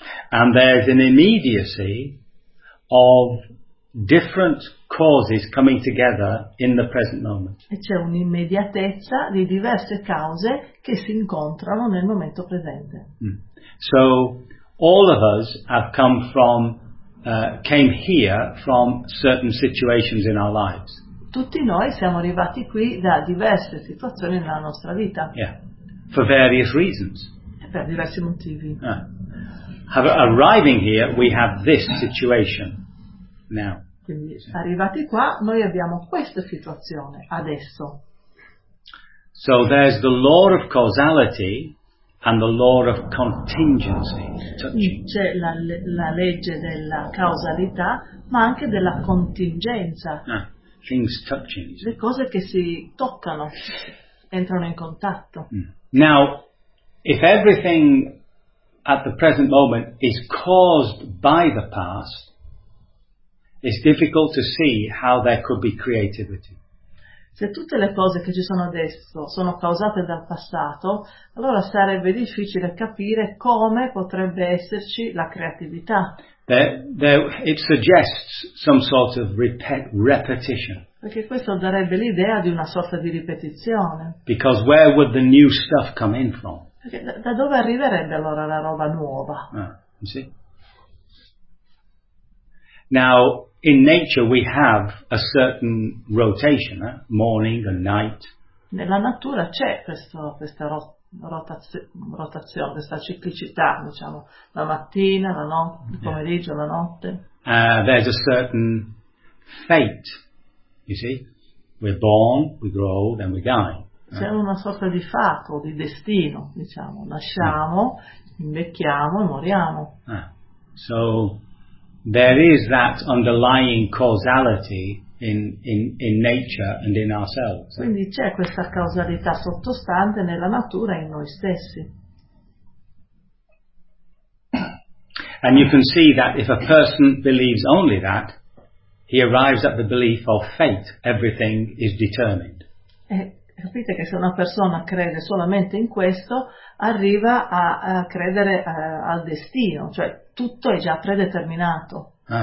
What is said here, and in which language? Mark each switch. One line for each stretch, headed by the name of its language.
English: And there's an immediacy of different causes coming together in the present moment.
Italian: E c'è un'immediatezza di diverse cause che si incontrano nel momento presente.
English: So all of us have come from came here from certain situations in our lives.
Italian: Tutti noi siamo arrivati qui da diverse situazioni nella nostra vita.
English: Yeah. For various reasons.
Italian: Per diversi motivi.
English: Arriving here, we have this situation now.
Italian: Quindi, arrivati qua, noi abbiamo questa situazione adesso.
English: So there's the law of causality and the law of contingency.
Italian: C'è la legge della causalità, ma anche della contingenza.
English: Things touching.
Italian: Le cose che si toccano, entrano in contatto.
English: Now, if everything at the present moment is caused by the past, it's difficult to see how there could be creativity.
Italian: Se tutte le cose che ci sono adesso sono causate dal passato, allora sarebbe difficile capire come potrebbe esserci la creatività.
English: It suggests some sort of repetition.
Italian: Perché questo darebbe l'idea di una sorta di ripetizione.
English: Because where would the new stuff come in from?
Italian: Perché da dove arriverebbe allora la roba nuova?
English: You see? Now, in nature we have a certain rotation, morning and night.
Italian: Nella natura c'è questa rotazione, questa ciclicità, diciamo, la mattina, la notte, il pomeriggio, la notte.
English: There's a certain fate, you see? We're born, we grow, then we die.
Italian: C'è una sorta di fato, di destino, diciamo. Nasciamo, invecchiamo e moriamo.
English: So there is that underlying causality in nature and in ourselves.
Italian: Quindi c'è questa causalità sottostante nella natura e in noi stessi.
English: And you can see that if a person believes only that, he arrives at the belief of fate. Everything is determined.
Italian: Capite che se una persona crede solamente in questo, arriva a credere al destino, cioè tutto è già predeterminato.